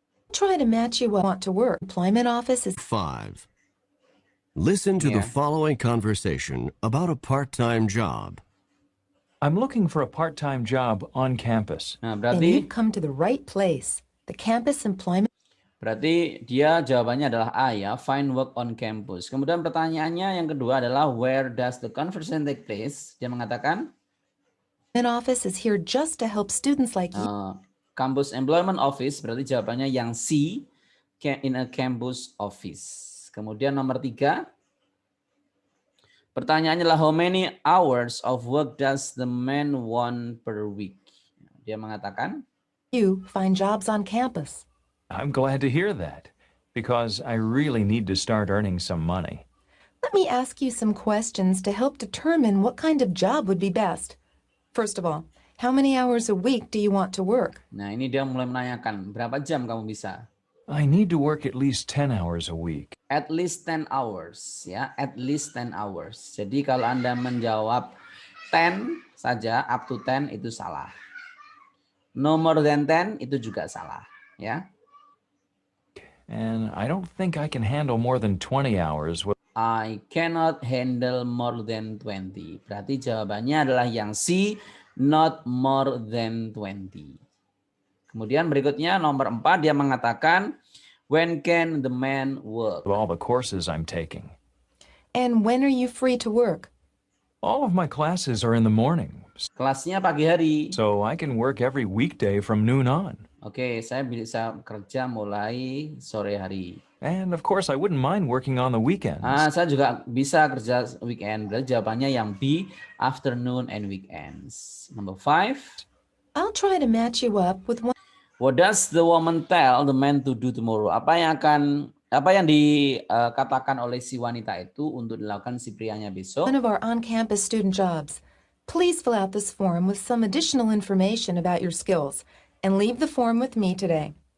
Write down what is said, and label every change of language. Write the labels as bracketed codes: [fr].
[en] Try to match you want to work. Employment office is 5. Listen to the following conversation about a part-time job. I'm looking for a part-time job on campus. Nah, Then [id] berarti [en] you've come to the right place. The campus employment [id] dia jawabannya adalah A ya, [en] find work on campus. [id] Kemudian pertanyaannya yang kedua adalah [en] where does the conversation take place? [id] Dia mengatakan [en] office is here just to help students like you. [id] Campus Employment Office, berarti jawabannya yang C, [en] in a campus office. [id] Kemudian nomor 3, pertanyaannya adalah [en] how many hours of work does the man want per week? [id] Dia mengatakan [en] You find jobs on campus. I'm glad to hear that, because I really need to start earning some money. Let me ask you some questions to help determine what kind of job would be best. First of all, how many hours a week do you want to work? [id] Nah, ini dia mulai menanyakan, berapa jam kamu bisa? [en] I need to work at least 10 hours a week. At least 10 hours, ya, at least 10 hours. [id] Jadi kalau Anda menjawab 10 saja, [en] up to 10 [id] itu salah. [en] No more than 10 [id] itu juga salah, ya. [en] And I don't think I can handle more than 20 hours. I cannot handle more than 20. [id] Berarti jawabannya adalah yang C, [en] not more than 20. [id] Kemudian berikutnya nomor 4 dia mengatakan [en] when can the man work? With all the courses I'm taking. And when are you free to work? All of my classes are in the morning, [id] Kelasnya pagi hari. [en] so I can work every weekday from noon on. [id] Oke, saya bisa kerja mulai sore hari. [en] And of course, I wouldn't mind working on the weekends. [id] Saya juga bisa kerja weekend. Berarti jawabannya yang B, [en] afternoon and weekends. Number 5. I'll try to match you up with one What does the woman tell the man to do tomorrow? [id] Apa yang dikatakan oleh si wanita itu untuk dilakukan si prianya besok? [en] of our on-campus student jobs. Please fill out this form with some additional information about your skills and leave the form with me today.